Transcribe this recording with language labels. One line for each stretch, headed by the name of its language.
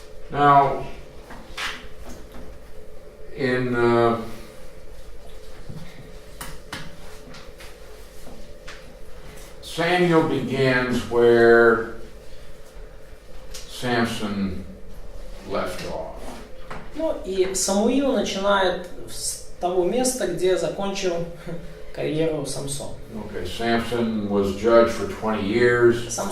English: Now, in Samuel begins where Samson left off.
Russian: Ну и Самуил начинает с того места, где закончил карьеру Самсон.
English: Okay, Samson was judged for 20 years.